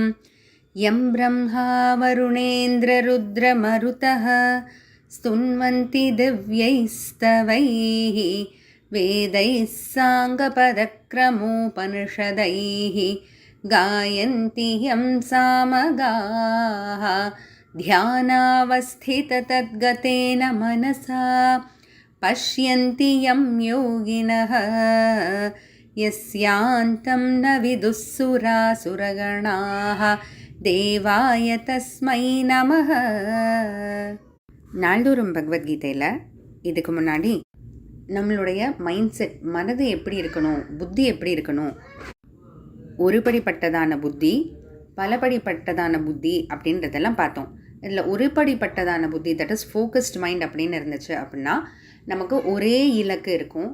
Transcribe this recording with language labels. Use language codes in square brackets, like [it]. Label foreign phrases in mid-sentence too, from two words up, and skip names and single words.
[sa] यं ब्रह्मा वरुणेन्द्ररुद्रमरुतः स्तुन्वन्ति दिव्यैः स्तवैः वेदैः साङ्गपदक्रमोपनिषदैः गायन्ति यं सामगाः ध्यानावस्थिततद्गतेन मनसा पश्यन्ति यं योगिनः यस्यान्तं न विदुःसुरासुरगणाः देवाय तस्मै नमः. [ta] நாள்தோறும் பகவத்கீதையில் இதுக்கு முன்னாடி நம்மளுடைய [en] mind set, [ta] மனது எப்படி இருக்கணும், புத்தி எப்படி இருக்கணும், ஒருபடிப்பட்டதான புத்தி, பலபடிப்பட்டதான புத்தி அப்படின்றதெல்லாம் பார்த்தோம். இதில் ஒருபடிப்பட்டதான புத்தி, [en] that is focused mind [ta] அப்படின்னு இருந்துச்சு அப்படின்னா நமக்கு ஒரே இலக்கு இருக்கும்.